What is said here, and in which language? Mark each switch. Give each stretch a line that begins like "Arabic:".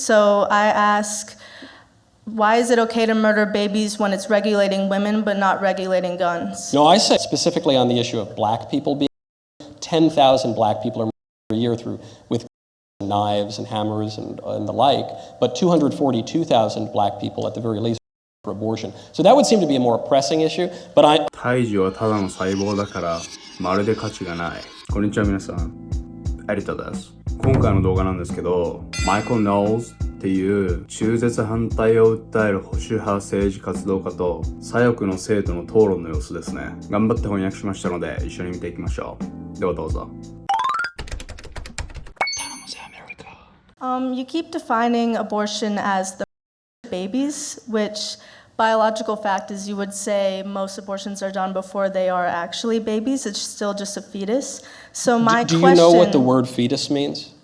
English: So I ask, why is it okay to murder babies when it's regulating women but not regulating guns? No, I say specifically on the issue of black people being 10,000 black people are murdered every year with knives and hammers and the like, but 242,000 black people at the very least for abortion. So that would seem to be a more pressing issue, but
Japanese: 胎児はただの細胞だからまるで価値がない。こんにちは皆さん、エリタです。今回の動画なんですけど、マイケル・ノールズっていう中絶反対を訴える保守派政治活動家と左翼の生徒の討論の様子ですね。頑張って翻訳しましたので一緒に見ていきましょう。ではどうぞ。頼むぜアメリカ。
English: You keep defining abortion as the babies, which biological fact is you would say most abortions are done before they are actually babies. It's still just a fetus. So my do question... you know what the word fetus means?